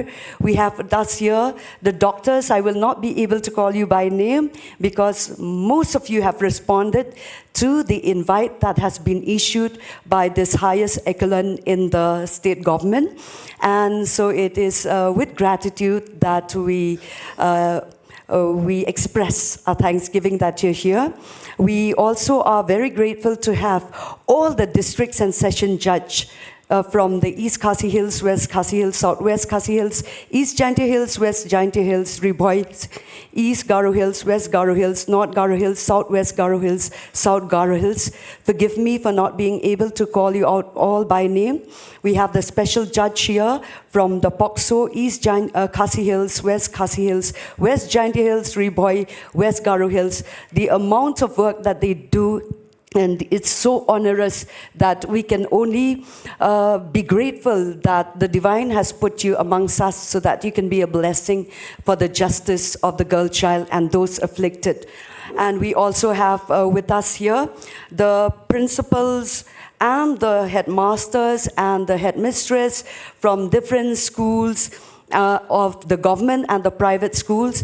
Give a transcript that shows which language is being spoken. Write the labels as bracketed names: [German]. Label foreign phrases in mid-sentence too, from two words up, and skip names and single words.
[English] We have thus here the doctors. I will not be able to call you by name because most of you have responded to the invite that has been issued by this highest echelon in the state government. And so it is with gratitude that we express our thanksgiving that you're here. We also are very grateful to have all the districts and session judge from the East Khasi Hills, West Khasi Hills, Southwest Khasi Hills, East Jaintia Hills, West Jaintia Hills, Riboy, East Garo Hills, West Garo Hills, North Garo Hills, Southwest Garo Hills, South Garo Hills. Forgive me for not being able to call you out all by name. We have the special judge here from the POCSO, East Khasi Hills, West Khasi Hills, West Jaintia Hills, Riboy, West Garo Hills. The amount of work that they do, and it's so onerous that we can only be grateful that the divine has put you amongst us so that you can be a blessing for the justice of the girl child and those afflicted. And we also have with us here the principals and the headmasters and the headmistress from different schools of the government and the private schools.